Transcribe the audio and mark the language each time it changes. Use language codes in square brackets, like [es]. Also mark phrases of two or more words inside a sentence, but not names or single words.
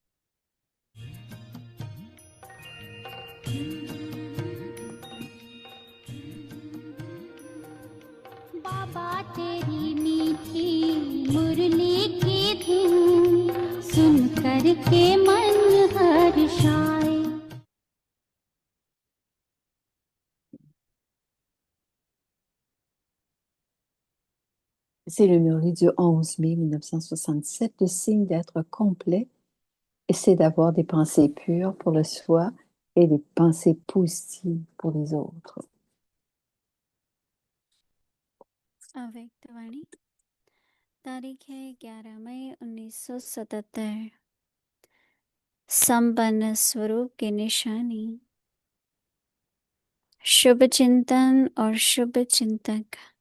[hi] बाबा तेरी मीठी मुरली की धुन सुन कर के मन हर्षाए। [fr] C'est le murli du 11 mai 1967, le signe d'être complet, et c'est d'avoir des pensées pures pour le soi et des pensées positives pour les autres. [hi] अव्यक्तवाणी तारीख है 11 मई 1977। संपन्न स्वरूप की निशानी शुभ चिंतन और शुभ चिंतक।